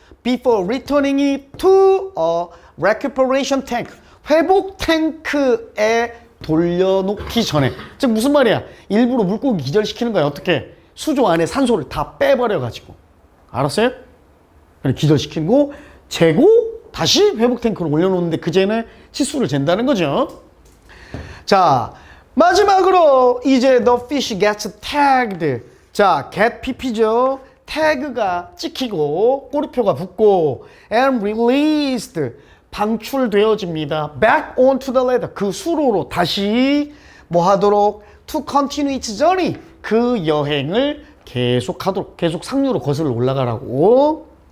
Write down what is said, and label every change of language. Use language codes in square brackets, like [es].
[en] before returning it to a recuperation tank [ko] 회복 탱크에 돌려놓기 전에 즉 무슨 말이야 일부러 물고기 기절시키는 거야. 어떻게 수조 안에 산소를 다 빼버려 가지고 알았어요? 기절시키고 재고 다시 회복 탱크로 올려놓는데 그 전에 치수를 잰다는 거죠. 자 마지막으로 이제 [en] the fish gets tagged [ko] 자 get pp죠. 태그가 찍히고 꼬리표가 붙고 [en] and released [ko] 방출되어집니다. [en] back onto the ladder [ko] 그 수로로 다시 뭐 하도록 [en] to continue its journey [ko] 그 여행을 계속하도록 계속 상류로 거슬러 올라가라고.